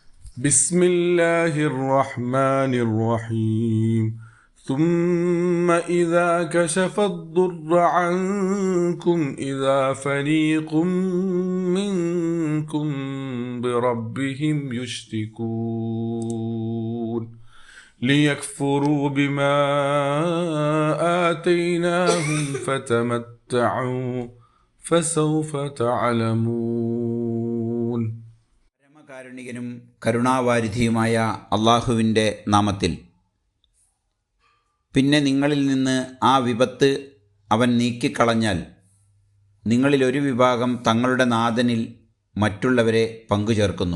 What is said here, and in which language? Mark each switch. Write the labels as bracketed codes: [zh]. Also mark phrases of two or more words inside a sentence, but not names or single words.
[ar] بسم الله الرحمن الرحيم ثم إذا كشف الضر عنكم إذا فريق منكم بربهم يشركون ليكفروا بما آتيناهم فتمتعوا فسوف تعلمون. [ml] പരമകാരുണികനും കരുണാവാരിധിയുമായ അള്ളാഹുവിൻ്റെ നാമത്തിൽ. പിന്നെ നിങ്ങളിൽ നിന്ന് ആ വിപത്ത് അവൻ നീക്കിക്കളഞ്ഞാൽ നിങ്ങളിലൊരു വിഭാഗം തങ്ങളുടെ നാഥനിൽ മറ്റുള്ളവരെ പങ്കുചേർക്കുന്നു.